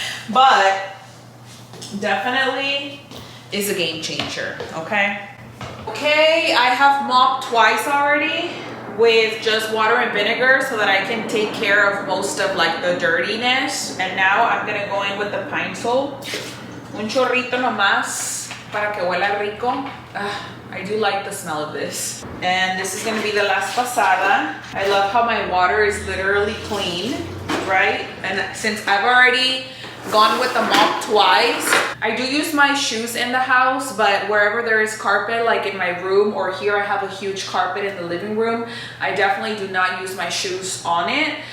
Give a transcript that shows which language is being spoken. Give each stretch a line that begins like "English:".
English: But definitely is a game changer, okay? Okay, I have mopped twice already with just water and vinegar so that I can take care of most of like the dirtiness. And now I'm gonna go in with the pine sol.
Spanish: Un chorrito nomás para que huela rico.
English: I do like the smell of this. And this is gonna be the last pasada. I love how my water is literally clean, right? And since I've already gone with the mop twice, I do use my shoes in the house, but wherever there is carpet, like in my room or here I have a huge carpet in the living room, I definitely do not use my shoes on it.